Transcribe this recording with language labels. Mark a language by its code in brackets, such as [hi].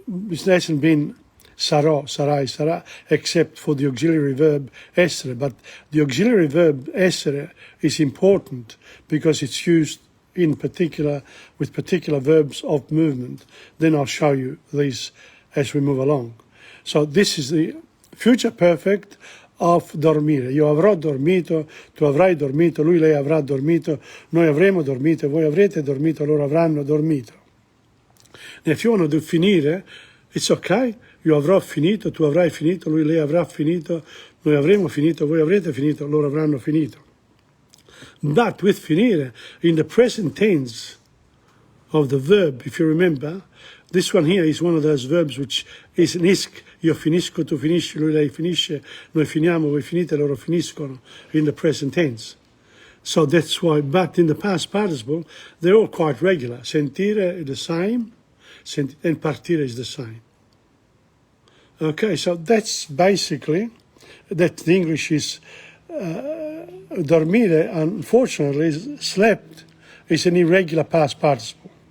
[en] It hasn't been [it] sarò, sarai, sarà, [en] except for the auxiliary verb essere. But the auxiliary verb essere is important because it's used in particular with particular verbs of movement. Then I'll show you these as we move along. So this is the future perfect of dormire. [it] Io avrò dormito, tu avrai dormito, lui, lei avrà dormito, noi avremo dormito, voi avrete dormito, loro avranno dormito. [en] Now, if you want to do finire, it's okay. [it] Io avrò finito, tu avrai finito, lui, lei avrà finito, noi avremo finito, voi avrete finito, loro avranno finito. [en] But with finire, in the present tense of the verb, if you remember, this one here is one of those verbs which is an isc. [it] Io finisco, tu finisci, lui, lei finisce, noi finiamo, voi finite, loro finiscono, [en] in the present tense. So that's why, but in the past participle, they're all quite regular. Sentire is the same, and partire is the same. Okay, so that's basically, that the English is, dormire, unfortunately, is slept, is an irregular past participle.